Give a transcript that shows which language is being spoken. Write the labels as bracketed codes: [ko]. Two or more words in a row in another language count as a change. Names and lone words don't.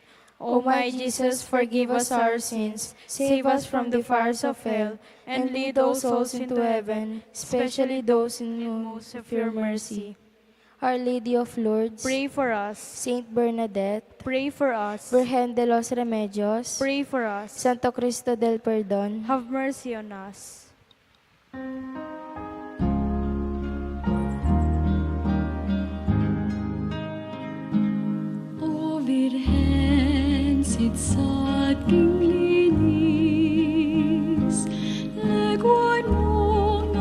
[en] O my Jesus, forgive us our sins, save us from the fires of hell, and lead all souls into heaven, especially those in most of your mercy. Our Lady of Lourdes, Pray for us. Saint Bernadette, Pray for us. Virgen de los Remedios, Pray for us. Santo Cristo del Perdón, Have mercy on us. [pam] O Virgen, sitsat king linis, legwad mo